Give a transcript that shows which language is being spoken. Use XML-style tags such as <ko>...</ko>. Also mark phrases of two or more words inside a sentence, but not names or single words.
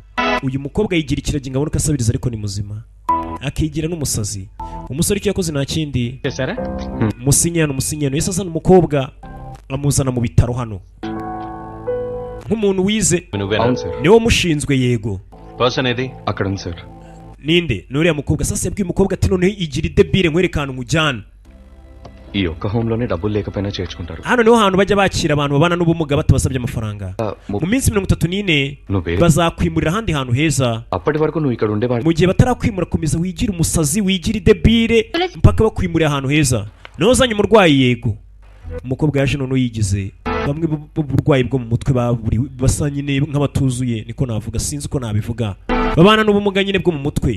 <rw>uyu mukobwa yigira ikiragi ngo abone ko asabiriza ariko ni muzima, akigira n'umusazi. umusore icyo yakoze nta kindi, musinyano yese azana umukobwa amuzana mu bitaro hano nk'umuntu wize. niwe wamushinzwe. yego</rw> <te>అక్కడ ఉంది సార్.</te> <rw>ninde nuriya mukobwa. sasa yabwiye umukobwa ati noneho igira idebire nkwerekana umujyana.</rw> <te>ఈ ఒక్క హోమ్ లోనే డబ్బులు లేకపోయినా చేర్చుకుంటారు.</te> <rw>hano niho hantu bajya bakira abantu babana n'ubumuga batabasabye amafaranga. mu minsi 34 bazakwimurira ahandi hantu heza.</rw> <te>అప్పటి వరకు నువ్వు ఇక్కడ ఉండేవాడు.</te> <rw>mu gihe batarakwimura komeza wigira umusazi wigira idebire mpaka bakwimurira ahantu heza. niho uzanye umurwayi. yego umukobwa yaje noneho yigize bamwe b'uburwayi bwo mu mutwe basa nyine nk'abatuzuye, niko navuga, sinzi uko nabivuga, babana n'ubumuga nyine bwo mu mutwe.</rw>